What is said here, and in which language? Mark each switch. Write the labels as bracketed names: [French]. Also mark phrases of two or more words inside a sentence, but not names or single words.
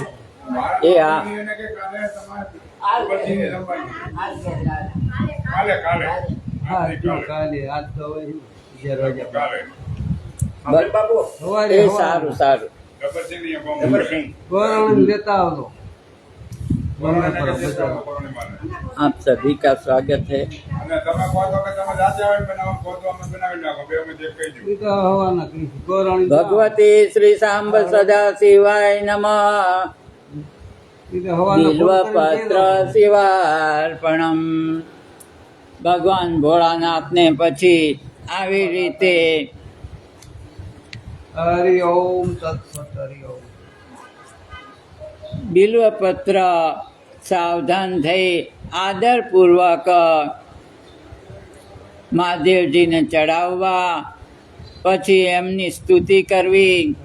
[Gujarati] એ આ કાલે આજ તો એ સારું સારું. ગોરાણ લેતા આવતો. [Hindi] आप सभी का स्वागत है. [Sanskrit] भगवती श्री सांब सदा शिवाय नमः. બિલ્વપત્ર શિવાર્પણમ. [Gujarati] ભગવાન ભોળાનાથને પછી આવી રીતે [Sanskrit] હરિ ઓમ તત્સત. હરિ ઓમ. [Gujarati] બિલ્વપત્ર સાવધાન થઈ આદરપૂર્વક મહાદેવજીને ચડાવવા, પછી એમની સ્તુતિ કરવી.